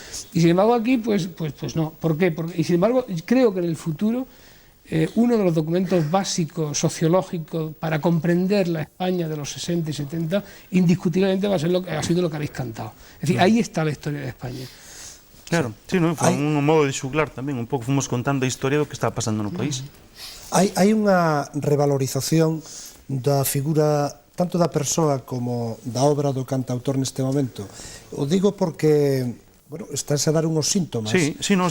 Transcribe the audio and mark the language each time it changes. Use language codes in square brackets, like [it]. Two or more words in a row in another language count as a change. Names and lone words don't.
[es] Y sin embargo aquí, pues no. ¿Por qué? Y sin embargo, creo que en el futuro uno de los documentos básicos sociológicos para comprender la España de los 60 y 70 indiscutiblemente ha sido lo que habéis cantado. Es decir, ahí está la historia de España. Claro, sí, non? [gl] Foi un modo de xuglar tamén, un pouco fomos contando a historia do que está pasando no país. Hai unha revalorización da figura tanto da persoa como da obra do cantautor neste momento. O digo porque estáse a dar unos síntomas. [es] Sí, no,